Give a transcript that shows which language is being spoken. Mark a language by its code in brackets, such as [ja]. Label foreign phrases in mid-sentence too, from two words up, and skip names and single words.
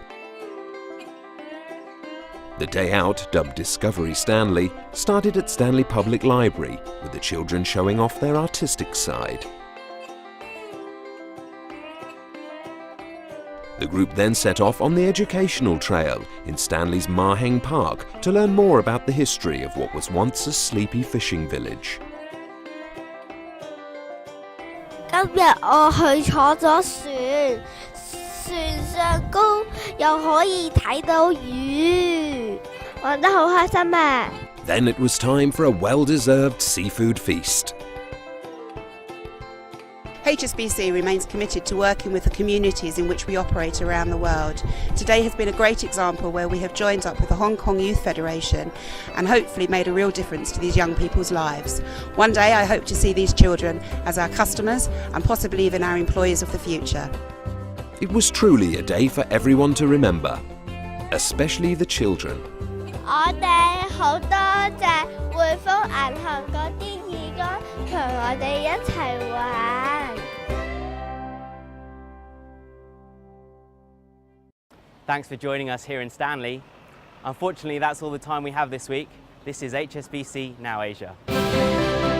[en] The day out, dubbed Discovery Stanley, started at Stanley Public Library, with the children showing off their artistic side. The group then set off on the educational trail in Stanley's Ma Heng Park to learn more about the history of what was once a sleepy fishing village. [yue] 今日我去坐咗船，船上高又可以睇到魚，玩得好開心啊！ [en] Then it was time for a well-deserved seafood feast. HSBC remains committed to working with the communities in which we operate around the world. Today has been a great example where we have joined up with the Hong Kong Youth Federation and hopefully made a real difference to these young people's lives. One day I hope to see these children as our customers and possibly even our employees of the future. It was truly a day for everyone to remember, especially the children. [yue] 我哋好多謝匯豐銀行嗰啲義工同我哋一齊玩。 [en] Thanks for joining us here in Stanley. Unfortunately, that's all the time we have this week. This is HSBC Now Asia.